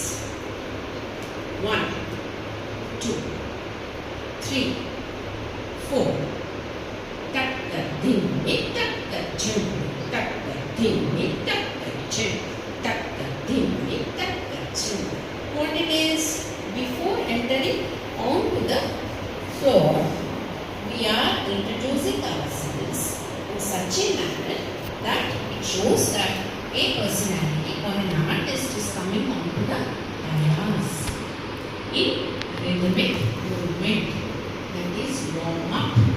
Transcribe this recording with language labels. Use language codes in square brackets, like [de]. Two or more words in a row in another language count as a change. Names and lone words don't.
[en] 1, 2, 3, 4. Tak tak ding, tak tak chum, tak tak ding, tak tak chum, tak tak ding, tak tak chum. What it is, before entering onto the floor, we are introducing ourselves in such a manner that it shows that a personality or an artist is coming onto the dais in rhythmic movement, that is warm up.